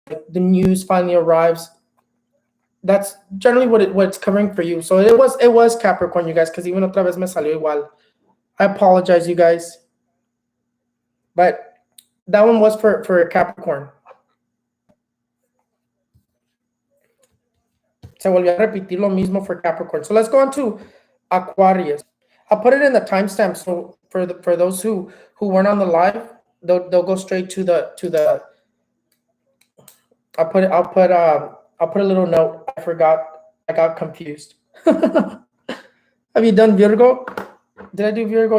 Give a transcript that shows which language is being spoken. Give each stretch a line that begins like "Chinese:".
English: The news finally arrives. That's generally what it's covering for you. So it was Capricorn, you guys, because even otra vez me salió igual. I apologize, you guys. But that one was for Capricorn.
Spanish: Se volvió a repetir lo mismo for Capricorn.
English: So let's go on to Aquarius. I'll put it in the timestamp. So for those who weren't on the live, they'll go straight to the. I'll put a little note. I forgot. I got confused. Have you done Virgo? Did I do Virgo?